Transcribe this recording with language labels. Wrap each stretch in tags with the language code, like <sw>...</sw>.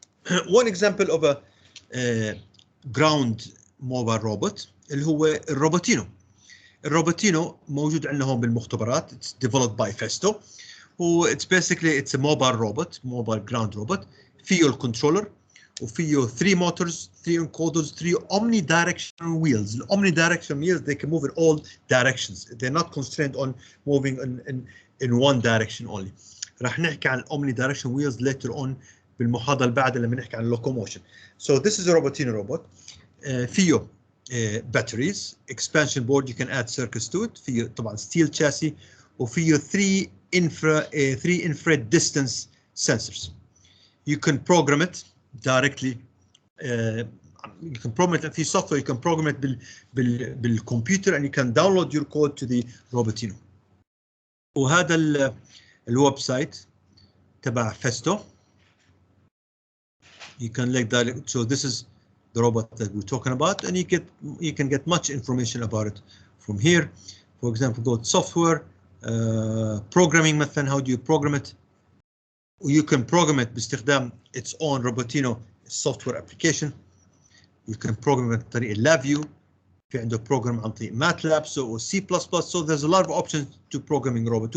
<en>One example of a ground mobile robot</en> <ar>اللي هو الروبوتينو. الروبوتينو موجود عندنا هون بالمختبرات.</ar> <en>It's developed by Festo. It's a mobile robot, mobile ground robot.</en> <ar>فيه الكنترولر، وفيه</ar> <en>3 motors, 3 encoders, 3 omnidirectional wheels. The omnidirectional wheels they can move in all directions. They're not constrained on moving in one direction only.</en> <ar>راح نحكي عن</ar> <en>omnidirectional wheels later on</en> <ar>بالمحاضرة اللي بعدها لما نحكي عن locomotion.</ar> <en>So this is a Robotino robot.</en> <ar>فيه</ar> <en>batteries, expansion board, you can add circuits to it.</en> <ar>فيه طبعا</ar> <en>steel chassis،</en> <ar>وفيه</ar> <en>3 infrared distance sensors. You can program it directly. You can program it</en> <ar>في</ar> <en>software. You can program it بالكمبيوتر and you can download your code to the Robotino.</en> <ar>وهذا الويب سايت تبع فيستو.</ar> <en>You can like that. So this is the robot that we're talking about, and you can get much information about it from here. For example, go to software, programming مثلا, how do you program it? You can program it</en> <ar>باستخدام</ar> <en>its own Robotino software application. You can program it</en> <ar>عن طريق</ar> <en>LabVIEW.</en> <ar>في عنده program عن طريق MATLAB or C++.</ar> <en>So there's a lot of options to programming robot.</en>